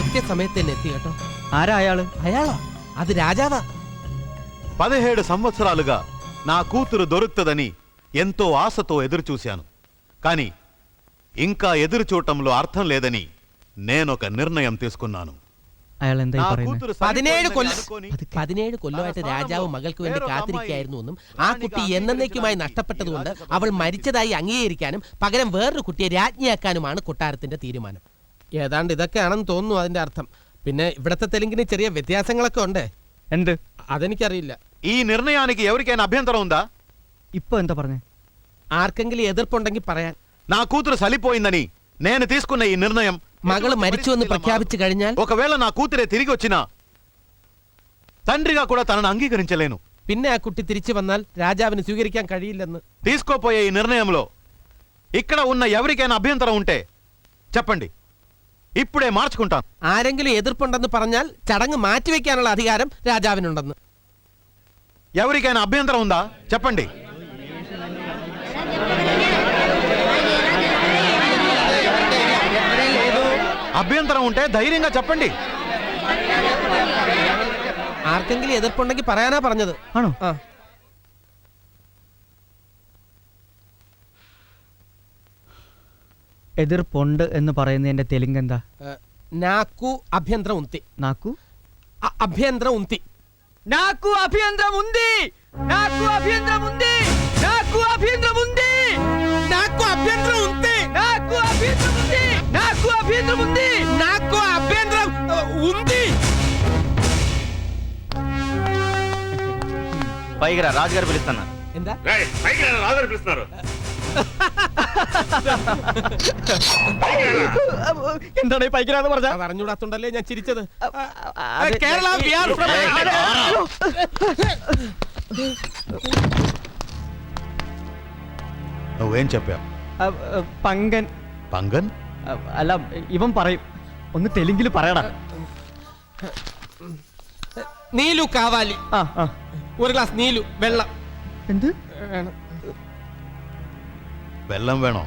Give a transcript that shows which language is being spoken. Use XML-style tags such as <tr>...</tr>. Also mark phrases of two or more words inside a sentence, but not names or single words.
<ml>സമയത്ത് തന്നെ ఎత్తి കേട്ടോ. ആരാ അയാള്? അയാളോ അത് രാജാവാ.</ml> <te>17 సంవత్సరాలుగా నా కూతురు దొరుకుతుందని ఎంతో ఆశతో ఎదురు చూశాను. కానీ ఇంకా ఎదురు చూడటంలో అర్థం లేదని నేనొక నిర్ణయం తీసుకున్నాను.</te> <ml>അയാൾ എന്താ ഈ പറയുന്നത്? 17 കൊല്ലമായിട്ട് രാജാവ് മകൾക്ക് വേണ്ടി കാത്തിരിക്കുകയായിരുന്നു എന്നും ആ കുട്ടി എന്നേക്കുമായി നഷ്ടപ്പെട്ടതുകൊണ്ട് അവൾ മരിച്ചതായി അംഗീകരിക്കാനും പകരം വേറൊരു കുട്ടിയെ രാജ്ഞിയാക്കാനുമാണ് കൊട്ടാരത്തിന്റെ തീരുമാനം. ഏതാണ്ട് ഇതൊക്കെയാണെന്ന് തോന്നുന്നു അതിന്റെ അർത്ഥം. പിന്നെ ഇവിടത്തെ തെലുങ്കിന് ചെറിയ വ്യത്യാസങ്ങളൊക്കെ ഉണ്ട്. എന്ത്? അതെനിക്കറിയില്ല.</ml> <te>ఈ నిర్ణయానికి ఎవరికైనా అభ్యంతరం ఉందా?</te> <ml>ഇപ്പൊ എന്താ പറഞ്ഞേ? ആർക്കെങ്കിലും എതിർപ്പുണ്ടെങ്കിൽ പറയാൻ.</ml> <te>నా కూతురు సలిపోయిందని నేను తీసుకున్న ఈ నిర్ణయం</te> <ml>മകള് മരിച്ചു എന്ന് പ്രഖ്യാപിച്ചു കഴിഞ്ഞാൽ</ml> <te>ఒకవేళ నా కూతురే తిరిగి వచ్చినా తండ్రిగా కూడా తనను అంగీకరించలేను.</te> <ml>പിന്നെ ആ കുട്ടി തിരിച്ചു വന്നാൽ രാജാവിന് സ്വീകരിക്കാൻ കഴിയില്ലെന്ന്.</ml> <te>తీసుకోపోయే ఈ నిర్ణయంలో ఇక్కడ ఉన్న ఎవరికైనా అభ్యంతరం ఉంటే చెప్పండి, ఇప్పుడే మార్చుకుంటాను.</te> <ml>ആരെങ്കിലും എതിർപ്പുണ്ടെന്ന് പറഞ്ഞാൽ ചടങ്ങ് മാറ്റിവെക്കാനുള്ള അധികാരം രാജാവിനുണ്ടെന്ന്.</ml> <te>ఎవరికైనా అభ్యంతరం ఉందా చెప్పండి. అభ్యంతరం ఉంటే ధైర్యంగా చెప్పండి.</te> <ml>ആർക്കെങ്കിലും എതിർപ്പുണ്ടെങ്കിൽ പറയാനാ പറഞ്ഞത്. ആണോ? എതിർപ്പുണ്ട് എന്ന് പറയുന്നതിന്റെ തെലുങ്ക് എന്താ?</ml> <te>నాకు అభ్యంతరం ఉంది. നാക്കു అభ్యంతరం ఉంది. నాకు అభ్యంతరం ఉంది. నాకు అభ్యంతరం ఉంది. నాకు అభ్యంతరం ఉంది. నాకు అభ్యంతరం ఉంది. నాకు అభ్యంతరం ఉంది. నాకు అభ్యంతరం ఉంది. నాకు అభ్యంతరం ఉంది. పైకి రా, రాజుగారు పిలుస్తున్నారు.</te> <ml>എന്താ?</ml> <te>పైకి రా, రాజుగారు పిలుస్తున్నారు.</te> <ml>എന്താണ് പൈക്കിരാന്ന് പറഞ്ഞ? അറിഞ്ഞൂടാത്തോണ്ടല്ലേ ഞാൻ ചിരിച്ചത്. കേരള ബിഹാർ</ml> <te>నువ్వేం చెప్పావు?</te> <ml>പങ്കൻ. പങ്കൻ? അല്ല, ഇവൻ പറയും. ഒന്ന് തെലുങ്കിൽ പറയടാ.</ml> <te>నీళ్లు కావాలి.</te> <ml>ഒരു ഗ്ലാസ് നീലു വെള്ളം. എന്ത് വേണം? വെള്ളം വേണോ?</ml>